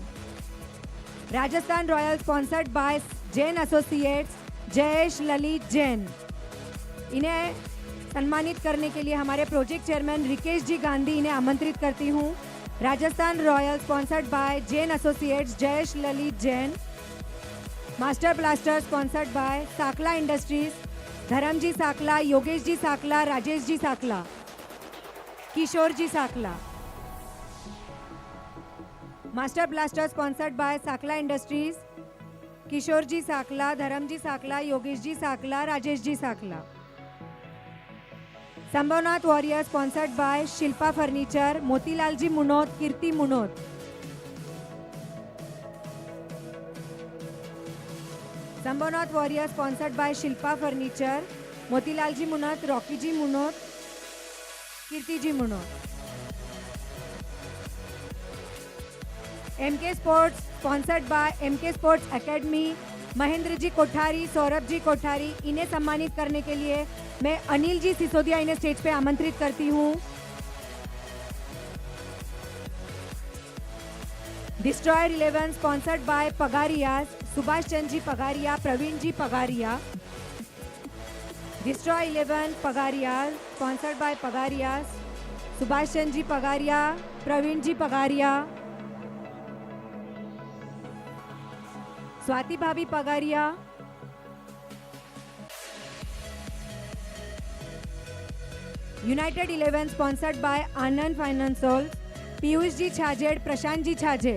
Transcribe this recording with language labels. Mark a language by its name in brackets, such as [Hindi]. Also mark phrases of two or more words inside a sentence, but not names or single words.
[Hindi] राजस्थान रॉयल [English] sponsored by [Hindi] जैन एसोसिएट्स, जयेश ललित जैन। इन्हें सम्मानित करने के लिए हमारे [English] project chairman [Hindi] रिकेश जी गांधी इन्हें आमंत्रित करती हूँ। राजस्थान रॉयल [English] sponsored by [Hindi] जैन एसोसिएट्स, जयेश ललित जैन। मास्टर ब्लास्टर [English] sponsored by [Hindi] साकला इंडस्ट्रीज, धर्म जी साकला, योगेश जी साकला, राजेश जी साकला, किशोर जी साकला। मास्टर ब्लास्टर [English] sponsored by [Hindi] साकला इंडस्ट्रीज, किशोर जी साकला, धर्म जी साकला, योगेश जी साकला, राजेश जी साकला। संभवनाथ वॉरियर [English] sponsored by [Hindi] शिल्पा फर्नीचर, मोतीलाल जी मुनोत, कीर्ति मुनोत। संभवनाथ वॉरियर [English] sponsored by [Hindi] शिल्पा फर्नीचर, मोतीलाल जी मुनोत, रॉकी जी मुनोत, कीर्ति जी मुनोत। एमके स्पोर्ट्स [English] sponsored by [Hindi] एमके स्पोर्ट्स एकेडमी, महेंद्र जी कोठारी, सौरभ जी कोठारी। इन्हें सम्मानित करने के लिए मैं अनिल जी सिसोदिया इन्हें स्टेज पे आमंत्रित करती हूँ। डिस्ट्रॉयर 11 [English] sponsored by [Hindi] पगारिया, सुभाष चंद्र जी पगारिया, प्रवीण जी पगारिया। डिस्ट्रॉय 11 पगारिया [English] sponsored by [Hindi] पगारिया, सुभाष चंद्र जी पगारिया, प्रवीण जी पगारिया। स्वाति भाभी पगारिया। यूनाइटेड 11 [English] sponsored by [Hindi] आनंद फाइनेंशियल, पीयूष जी छाजेड़, प्रशांत जी छाजेड़।